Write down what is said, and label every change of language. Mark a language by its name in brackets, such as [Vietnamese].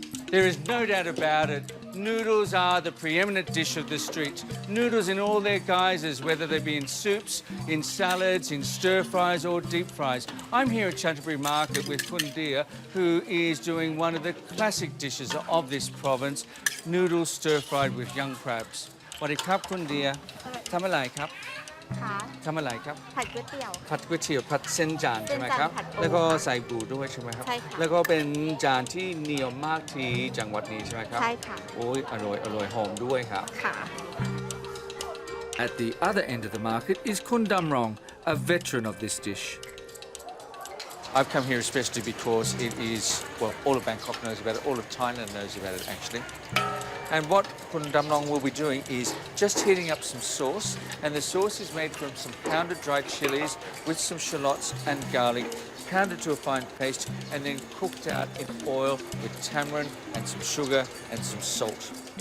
[English] There is no doubt about it. Noodles are the preeminent dish of the streets. Noodles in all their guises, whether they be in soups, in salads, in stir-fries or deep fries. I'm here at Canterbury Market with Fundia, who is doing one of the classic dishes of this province, noodles stir-fried with young crabs. [Thai] สวัสดีครับคุณเดียทำอะไรครับ ค่ะ ทำอะไรครับ ผัดก๋วยเตี๋ยว ผัดก๋วยเตี๋ยวผัดเส้นจานใช่ไหมครับ เส้นจานผัดปู แล้วก็ใส่ปูด้วยใช่ไหมครับ ใช่ค่ะ แล้วก็เป็นจานที่นิยมมากที่จังหวัดนี้ใช่ไหมครับ ใช่ค่ะ โอ้ยอร่อยหอมด้วยครับ ค่ะ [English] At the other end of the market is Kun Damrong, a veteran of this dish. I've come here especially because it is, well, all of Bangkok knows about it, all of Thailand knows about it actually. And what Kun Dam Nong will be doing is just heating up some sauce, and the sauce is made from some pounded dried chilies with some shallots and garlic, pounded to a fine paste, and then cooked out in oil with tamarind and some sugar and some salt.